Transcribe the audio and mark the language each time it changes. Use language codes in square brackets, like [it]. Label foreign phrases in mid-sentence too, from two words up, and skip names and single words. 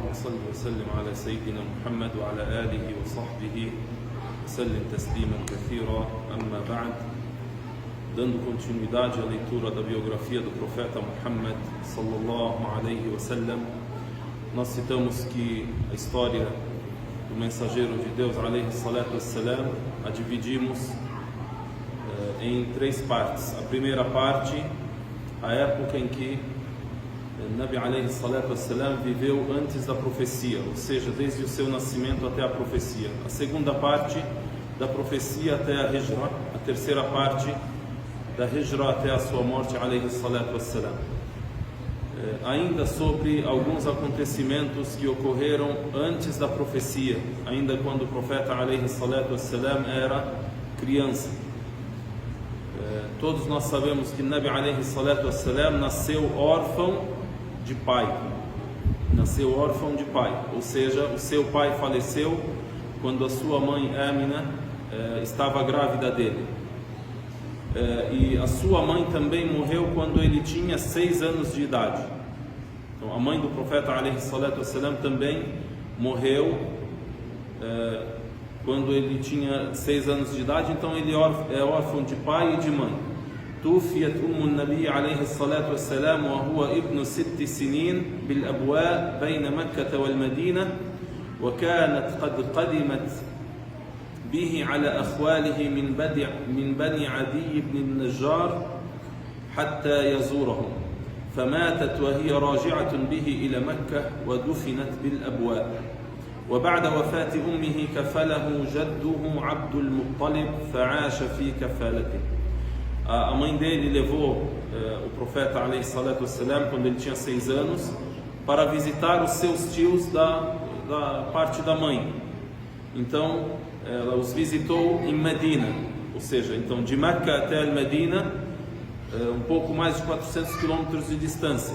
[ar] صل وسلم على سيدنا محمد وعلى آله وصحبه وسلم تسليما كثيرا. أما بعد, [pt] dando continuidade à leitura da biografia do profeta Muhammad [ar] صلى الله عليه وسلم, [pt] nós citamos que a história do mensageiro de Deus [ar] عليه الصلاة والسلام [pt] a dividimos em três partes. A primeira parte, a época em que Nabi [ar] عليه الصلاة والسلام [pt] viveu antes da profecia, ou seja, desde o seu nascimento até a profecia. A segunda parte, da profecia até a Hijra. A terceira parte, da Hijra até a sua morte [ar] عليه الصلاة والسلام. [pt] Ainda sobre alguns acontecimentos que ocorreram antes da profecia, ainda quando o profeta [ar] عليه الصلاة والسلام [pt] era criança. Todos nós sabemos que Nabi [ar] عليه الصلاة والسلام [pt] nasceu órfão de pai. Nasceu órfão de pai, ou seja, o seu pai faleceu quando a sua mãe Amina estava grávida dele. E a sua mãe também morreu quando ele tinha 6 anos de idade. Então a mãe do profeta [ar] عليه الصلاة والسلام [pt] também morreu quando ele tinha 6 anos de idade. Então ele é órfão de pai e de mãe. [ar] توفيت النبي عليه الصلاة والسلام وهو ابن 6 سنين بالأبواء بين مكة والمدينة، وكانت قد قدمت به على أخواله من بني عدي بن النجار حتى يزورهم، فماتت وهي راجعة به إلى مكة ودفنت بالأبواء. وبعد وفاة أمه كفله جده عبد المطلب فعاش في كفالته. [pt] A mãe dele levou o profeta alaihi salatu wassalam quando ele tinha 6 anos para visitar os seus tios da parte da mãe. Então ela os visitou em Medina, ou seja, então de Meca até Medina, um pouco mais de 400 quilômetros de distância.